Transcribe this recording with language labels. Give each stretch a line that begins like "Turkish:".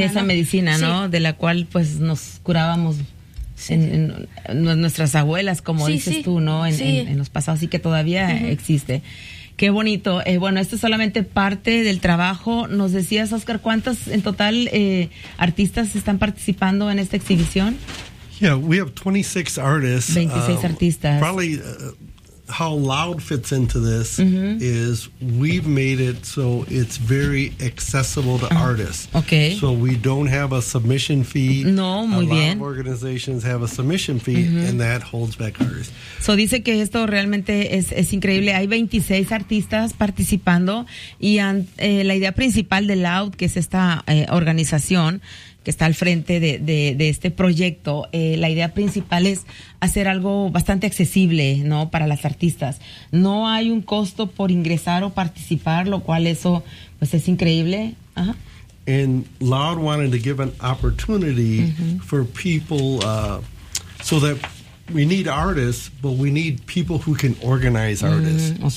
Spanish: De esa medicina, ¿no? Sí. De la cual pues nos curábamos. En nuestras abuelas, como tú, ¿no? En los pasados, sí que todavía existe. Qué bonito. Bueno, esto es solamente parte del trabajo. Nos decías, Oscar, ¿cuántos en total artistas están participando en esta exhibición?
English: Yeah, we have 26 artists.
Spanish: 26 artistas.
English: Probably how Loud fits into this is we've made it so it's very accessible to artists. Okay. So we don't have a submission fee.
Spanish: No, muy bien.
English: A lot of organizations have a submission fee and that holds back artists.
Spanish: So dice que esto realmente es increíble. Hay 26 artistas participando y la idea principal de Loud, que es esta organización que está al frente de este proyecto, la idea principal es hacer algo bastante accesible, ¿no?, para las artistas. No hay un costo por ingresar o participar, lo cual eso pues es increíble.
English: And Loud wanted to give an opportunity for people so that we need artists, but we need people who can organize artists.